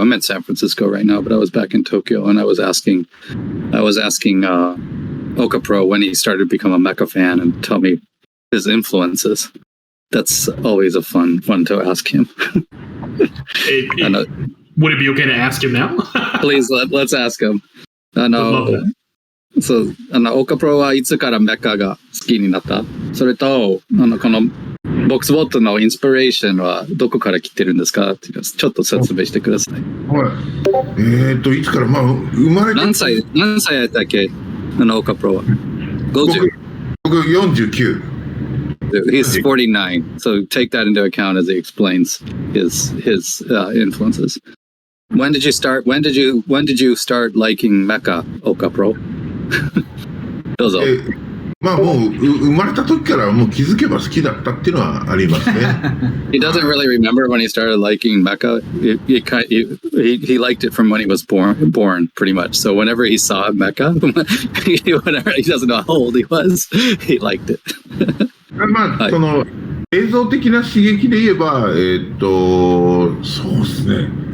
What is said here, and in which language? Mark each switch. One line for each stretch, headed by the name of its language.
English: I'm in San Francisco right now, but I was back in Tokyo, and I was asking Oka Pro when he started to become a mecha fan and tell me his influences. That's always a fun to ask him. Would it be okay to ask him now? Please, let's ask him.
Japanese: So, Oka Pro はいつからメカが好きになった？それと、このボックスボットのインスピレーションはどこから来てるんですかっていうのをちょっと説明してください。はい。いつから、まあ、生まれて何歳やったっけオカプロは。50。僕49。
English: He's 49, so take that into account as he explains his influences. When did you start liking Mecha, Oka Pro?
Japanese: どうぞ。まあもう生まれた時からもう気づけば好きだったっていうのはありますね。
English: He doesn't really remember when he started liking Mecha. He liked it from when he was born, pretty much. So whenever he saw Mecha, whenever he doesn't know how old he was, he liked it.
Japanese: まあ、その映像的な刺激で言えば、そうですね。